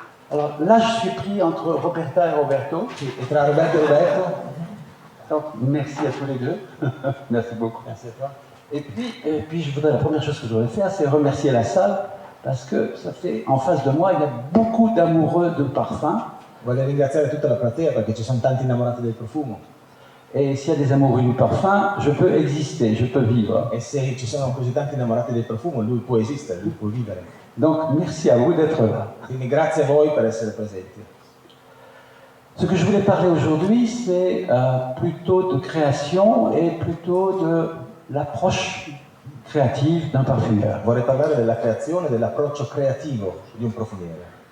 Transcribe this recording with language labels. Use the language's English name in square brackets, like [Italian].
[French] Alors là, je suis pris entre Roberta et Roberto. [Italian] Et tra Roberto et Roberto. [French] Donc, merci à tous les deux. Merci beaucoup. Merci à toi. Et puis, la première chose que je voudrais faire, c'est remercier la salle, parce que ça fait, en face de moi, il y a beaucoup d'amoureux de parfum. [Italian] Voglio ringraziare tutta la platea perché ci sono tanti innamorati del profumo. [French] Et s'il y a des amoureux du parfum, je peux exister, je peux vivre. [Italian] E se ci sono così tanti innamorati del profumo, lui può esistere, lui può vivere. [French] Donc, merci à vous d'être là. [Italian] Quindi grazie a voi per essere presenti. [French] Ce que je voulais parler aujourd'hui, c'est plutôt de création et plutôt de l'approche créative d'un parfumeur. [Italian] Vorrei parlare della creazione, dell'approccio creativo di un profumiere.